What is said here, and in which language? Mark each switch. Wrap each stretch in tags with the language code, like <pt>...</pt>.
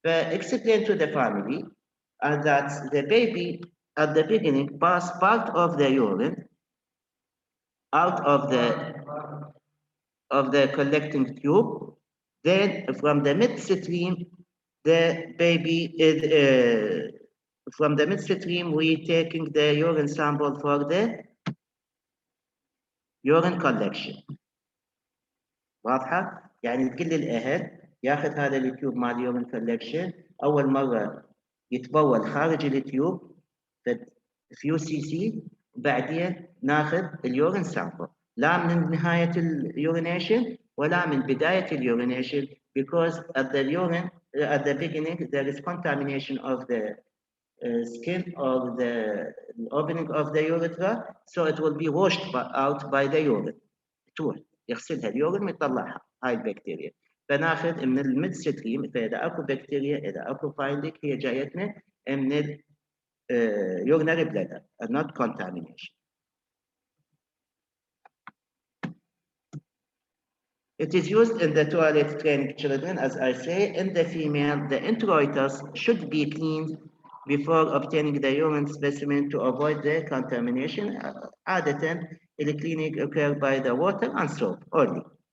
<en>Explain to the family that the baby at the beginning pass part of the urine out of the collecting tube. Then from the midstream, the baby is from the midstream we taking the urine sample for the urine collection.</en> <ar>واضحة؟ يعني كل الأهل ياخذ هذا التيوب مال اليورين كولكشن أول مرة يتبول خارج التيوب فيو سي بعدين ناخذ اليورين سامبل لا من نهاية اليورينيشن ولا من بداية اليورينيشن</ar> <en>because at the beginning there is contamination of the skin or the opening of the urethra so it will be washed out by the urine</en> <ar>تروح يغسلها اليورين ويطلعها هاي البكتيريا فناخذ من الميد ستريم فاذا اكو بكتيريا اذا اكو فايندينج هي جايتنا من</ar> <en>urinary bladder and not contamination. It is used in the toilet training children, as I say. In the female, the introitus should be cleaned before obtaining the urine specimen to avoid the contamination. عادة, the cleaning occurs by the water and soap only.</en>